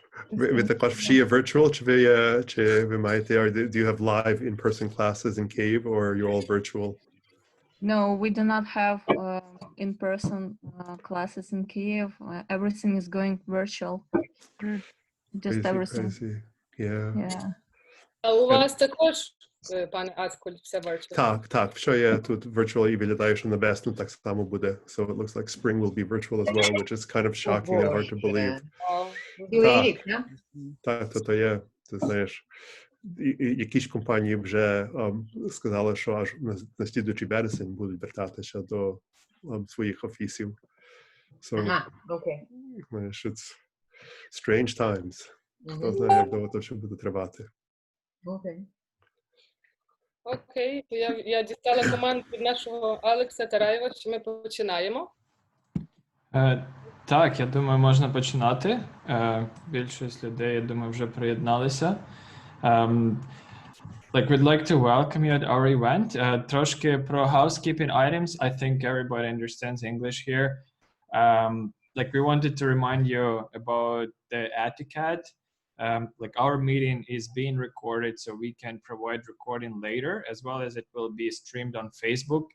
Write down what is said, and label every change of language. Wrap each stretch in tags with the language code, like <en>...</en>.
<uk>Ви також всі є virtual, чи ви маєте,</uk> <en>or do you have live in-person classes in Kyiv, or you're all virtual? No, we do not have in-person classes in Kyiv. Everything is going virtual. Just Crazy, everything. crazy. Yeah. Yeah.</en> <uk>А у вас також, пане Аскольд, все virtual? Так, що є тут virtual і виглядає, що на весну так само буде.</uk> <en>So it looks like spring will be virtual as well, which is kind of shocking and hard to believe.</en> <uk>Цілий рік, так? Так, то є, ти знаєш, якісь компанії вже сказали, що аж на слідуючий вересень будуть вертатися до своїх офісів.</uk> <en>So,</en> <uk>Ага, окей. знаєш,</uk> <en>it's strange times.</en> <uk>Хто знає, як довго то ще буде тривати. Окей. Окей, то я дістала команду від нашого Алекса Тараєва, що ми починаємо. Так, я думаю, можна починати. Більшість людей, я думаю, вже приєдналися.</uk> <en>Like, we'd like to welcome you at our event.</en> <uk>Трошки про</uk> <en>housekeeping items. I think everybody understands English here. Like, we wanted to remind you about the etiquette. Like, our meeting is being recorded, so we can provide recording later, as well as it will be streamed on Facebook.</en>